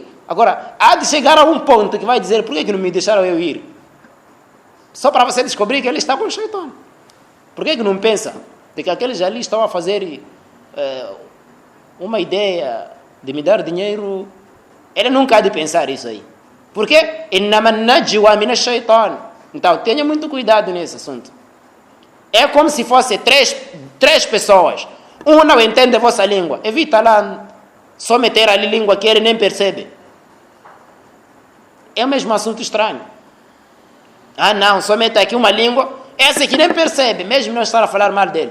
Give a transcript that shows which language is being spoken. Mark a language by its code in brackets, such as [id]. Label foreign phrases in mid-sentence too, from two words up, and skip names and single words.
[pt] Agora, há de chegar a um ponto que vai dizer, por que não me deixaram eu ir? Só para você descobrir que ele está com o Shaitan. Por que não pensa de que aqueles ali estão a fazer uma ideia de me dar dinheiro? Ele nunca há de pensar isso aí. Por quê? [ar] إِنَّمَا النَّجْوَى مِنَ الشَّيْطَانِ. [pt] Então, tenha muito cuidado nesse assunto. É como se fosse três pessoas. Um não entende a vossa língua. Evita lá só meter ali língua que ele nem percebe. É o mesmo assunto estranho. Ah, não, só mete aqui uma língua. Esse que nem percebe, mesmo não estar a falar mal dele.